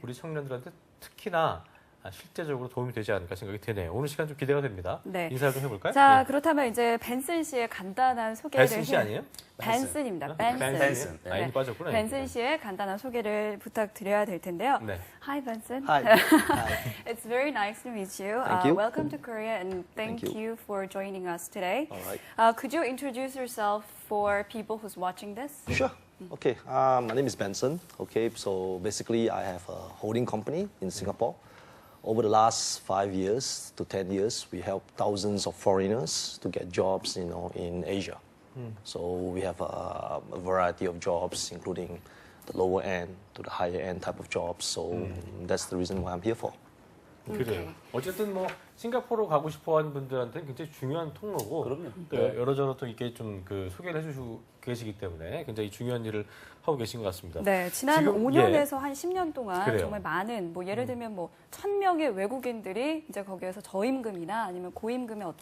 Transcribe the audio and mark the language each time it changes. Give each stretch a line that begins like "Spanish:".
Korean: 우리 청년들한테 특히나 실제적으로 도움이 되지 않을까 생각이 드네요. 오늘 시간 좀 기대가 됩니다. 네. 인사 좀 해볼까요? 자, 예. 그렇다면 이제 벤슨 씨의 간단한 소개를 벤슨 씨 아니에요? 벤슨입니다. 벤슨. 아, 이미 빠졌구나. 벤슨 씨의 간단한 소개를 부탁드려야 될 텐데요. 네.
English: Hi, Benson. Hi. Hi. It's very nice to meet you. Thank you. Welcome to Korea and thank Thank you. you for joining us today. All right. Could you introduce yourself for people who's watching this? Sure. Okay. My name is Benson. Okay. So basically, I have a holding company in Singapore. Over the last 5 years to 10 years, we help thousands of foreigners to get jobs, in Asia. So we have a variety of jobs, including the lower end to the higher end type of jobs. So that's the reason why I'm here for.
Korean: 그래요. 어쨌든 뭐 싱가포르 가고 싶어하는 분들한테는 굉장히 중요한 통로고 그럼요. 또 여러저러 또 이렇게 좀 그 소개를 해주시고 계시기 때문에 굉장히 중요한 일을 하고 계신 것 같습니다. 네, 지난 지금, 5년에서 한 10년 동안 그래요. 정말 많은 뭐 예를 들면 뭐 1,000명의 외국인들이 이제 거기에서 저임금이나 아니면 고임금의 어떤